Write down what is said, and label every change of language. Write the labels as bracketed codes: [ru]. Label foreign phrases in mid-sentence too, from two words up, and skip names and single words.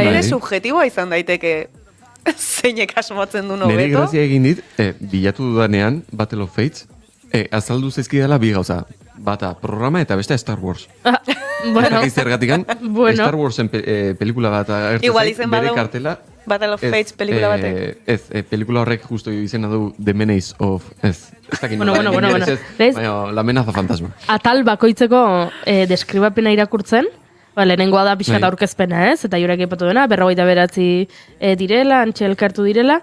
[eu] Ere subjetiboa izan daiteke zeinek asmotzen du nobeto. Nere grazia egin dit, bilatu dudanean, Battle of Fates, azaldu zezkidala bi gauza. Bata programa eta beste Star Wars. Bueno. Zergatikan, Star Warsen pelikula bat agertu zait, bere kartela. Battle of Fates pelikula batek. Ez, pelikula horrek justo izena du The Menace of... Ez dakit. Bueno. Baina, La Amenaza Fantasma. Atal bakoitzeko deskribapena irakurtzen, lehenengoa da pixkat aurkezpena, ez? Eta jurak ipatu dena, 49 direla, antxe elkartu direla.